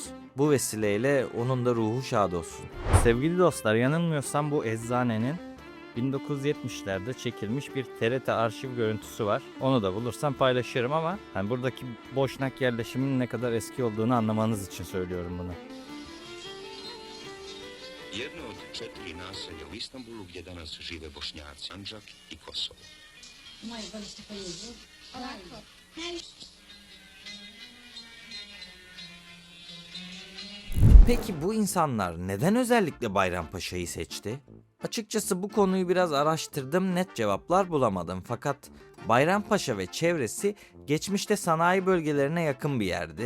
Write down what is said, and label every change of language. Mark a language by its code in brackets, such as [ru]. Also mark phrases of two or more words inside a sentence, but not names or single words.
[tr] Bu vesileyle onun da ruhu şad olsun. Sevgili dostlar, yanılmıyorsam bu eczanenin 1970'lerde çekilmiş bir TRT arşiv görüntüsü var. Onu da bulursam paylaşırım ama hani buradaki Boşnak yerleşiminin ne kadar eski olduğunu anlamanız için söylüyorum bunu. [bs] Jedno od 4 naselja u Istanbulu gdje danas žive Bošnjaci, Sandžak i Kosovo. Moje godište po jugu. Ovako. [tr] Peki bu insanlar neden özellikle Bayrampaşa'yı seçti? Açıkçası bu konuyu biraz araştırdım, net cevaplar bulamadım. Fakat Bayrampaşa ve çevresi geçmişte sanayi bölgelerine yakın bir yerdi.